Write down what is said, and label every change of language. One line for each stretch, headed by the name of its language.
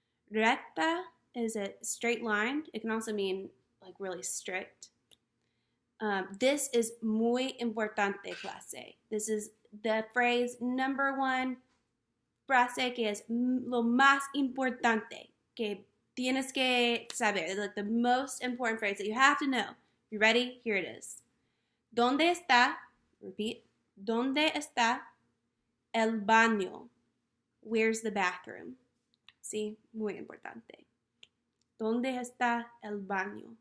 English: Recta is a straight line. It can also mean like really strict. This is
Spanish: muy importante, clase.
English: This is the phrase number one
Spanish: frase que es lo más importante que tienes que saber.
English: It's like the most important phrase that you have to know. You ready? Here it is.
Spanish: ¿Dónde está?
English: Repeat.
Spanish: ¿Dónde está el baño?
English: Where's the bathroom? See,
Spanish: muy importante. ¿Dónde está el baño?